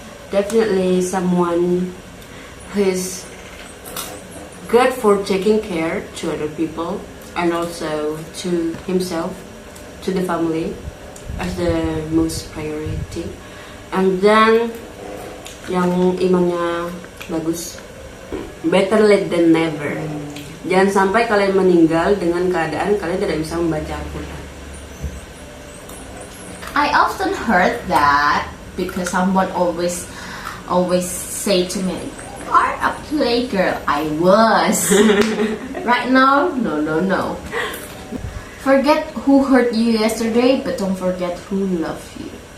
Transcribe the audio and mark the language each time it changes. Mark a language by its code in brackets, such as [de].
[en] Definitely someone who is good for taking care to other people and also to himself, to the family as the most priority. And then [id] yang imannya bagus. [en] Better late than never. [id] Jangan sampai kalian meninggal dengan keadaan kalian tidak bisa membaca Al-Quran. [en] I often heard that because someone always say to me, "You are a playgirl." I was. Right now, no. Forget who hurt you yesterday, but don't forget who loved you.